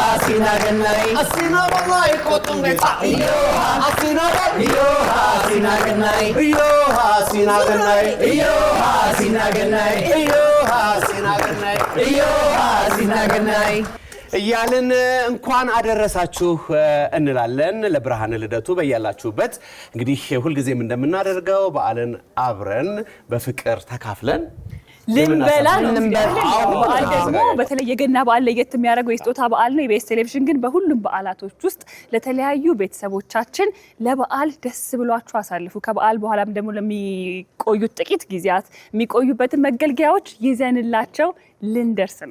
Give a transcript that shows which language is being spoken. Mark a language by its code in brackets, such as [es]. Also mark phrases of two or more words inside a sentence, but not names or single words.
[am] Asina ganai, asina wallahi kotum beta. Asina ganai, asina ganai, asina ganai, asina ganai. እያልን እንኳን አደረሳችሁ እንላለን ለብርሃነ ልደቱ በያላችሁበት እንግዲህ ሁሉ ጊዜም እንደምናደርገው በዓልን አብረን በፍቅር ተካፍለን ልንበላል በዓል ደግሞ በተለይ የገና በዓል ለየት የሚያደርገው የስጦታ በዓል ነው። የቤስ ቴሌቪዥን ግን በሁሉም በዓላቶች ውስጥ ለተለያዩ ቤተሰቦቻችን ለበዓል ደስ ብሏችሁ አሳልፉ ከበዓል በኋላም ደግሞ ለሚቆዩት ጥቂት ጊዜያት የሚቆዩበትን መገልገያዎች ይዘንላቸው ልንደርስ ነው።